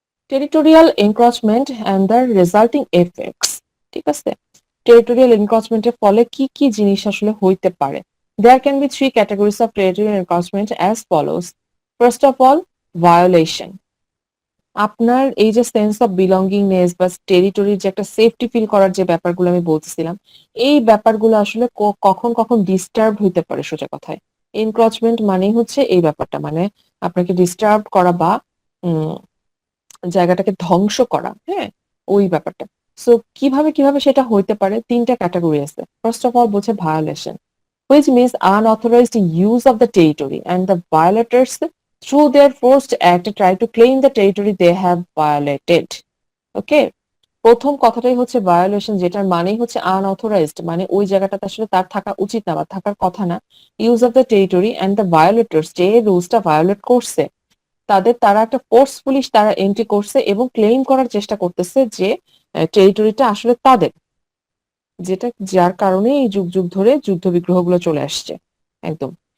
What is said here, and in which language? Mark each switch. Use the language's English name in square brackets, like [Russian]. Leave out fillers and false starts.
[English] territorial encroachment and the resulting effects, [Bangla] ঠিক আছে? Territorial এনক্রচমেন্টের ফলে কি কি জিনিস আসলে হইতে পারে? [English] There can be three categories of territorial encroachment as follows. First of all, violation. [Bangla] আপনার এই যে সেন্স অফ বিলঙ্গিংনেস বা টেরিটরির যে একটা সেফটি ফিল করার যে ব্যাপারগুলো আমি বলতেছিলাম, এই ব্যাপারগুলো আসলে কখন কখন ডিস্টার্ব হইতে পারে, সোজা কথায়। এনক্রচমেন্ট মানেই হচ্ছে এই ব্যাপারটা, মানে আপনাকে ডিস্টার্ব করা বা উম জায়গাটাকে ধ্বংস করা, হ্যাঁ, ওই ব্যাপারটা। সো কিভাবে কিভাবে সেটা হইতে পারে, তিনটা ক্যাটাগরি আছে। [English] First of all বলছে violation, which means unauthorized use of the territory, and the violators through their forced act try to claim the territory they have violated. [Bangla] ওকে, প্রথম কথাটাই হচ্ছে ভায়োলেশন, যেটার মানেই হচ্ছে আনঅথরাইজড, মানে ওই জায়গাটাতে আসলে তার থাকা উচিত না বা থাকার কথা না। [English] use of the territory and the violators, [Bangla] যে রুলসটা ভায়োলেট করছে তারা একটা ফোর্সফুলি তারা এন্ট্রি করছে এবং ক্লেইম করার চেষ্টা করতেছে যে টেরিটরিটা আসলে তাদের, যেটা যার কারণে এই যুগ যুগ ধরে যুদ্ধ বিগ্রহগুলো চলে আসছে একদম।